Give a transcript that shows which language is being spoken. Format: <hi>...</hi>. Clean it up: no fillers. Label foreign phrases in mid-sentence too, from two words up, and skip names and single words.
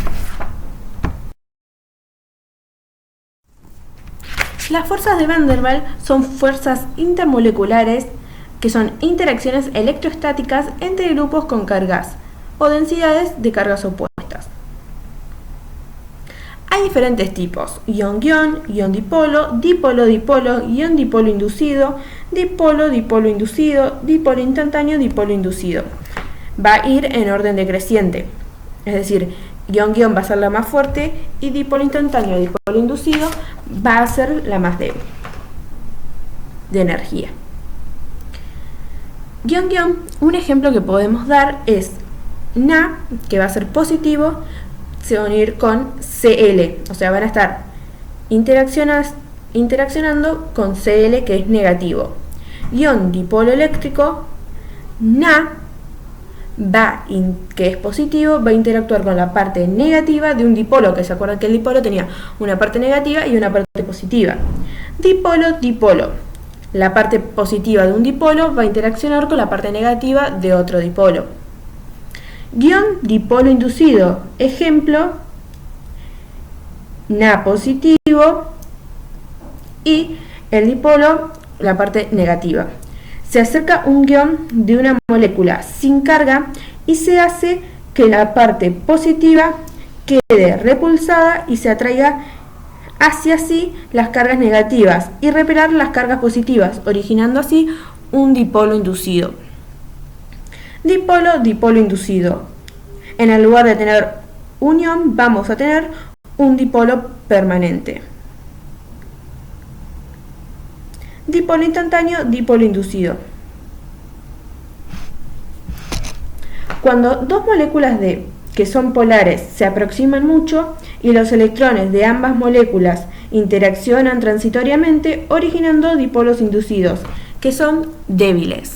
<es>Las fuerzas de Van der Waals son fuerzas intermoleculares que son interacciones electrostáticas entre grupos con cargas o densidades de cargas opuestas. Hay diferentes tipos: ion-ion, ion-dipolo, dipolo-dipolo, ion-dipolo inducido, dipolo-dipolo inducido, dipolo instantáneo, dipolo inducido. Va a ir en orden decreciente, es decir, ion-ion va a ser la más fuerte y dipolo instantáneo, dipolo inducido va a ser la más débil de energía. Ion-ion, un ejemplo que podemos dar es Na, que va a ser positivo, se va a unir con Cl, o sea, van a estar interaccionando con Cl, que es negativo. Ion dipolo eléctrico, Na, que es positivo, va a interactuar con la parte negativa de un dipolo, que se acuerdan que el dipolo tenía una parte negativa y una parte positiva. Dipolo, dipolo. La parte positiva de un dipolo va a interaccionar con la parte negativa de otro dipolo. Ion dipolo inducido. Ejemplo, Na positivo y el dipolo, la parte negativa. Se acerca un ion de una molécula sin carga y se hace que la parte positiva quede repulsada y se atraiga hacia sí las cargas negativas y repeler las cargas positivas, originando así un dipolo inducido. Dipolo, dipolo inducido. En el lugar de tener un ion, vamos a tener un dipolo permanente. Dipolo instantáneo, dipolo inducido. Cuando dos moléculas que son polares se aproximan mucho y los electrones de ambas moléculas interaccionan transitoriamente, originando dipolos inducidos, que son débiles.</es>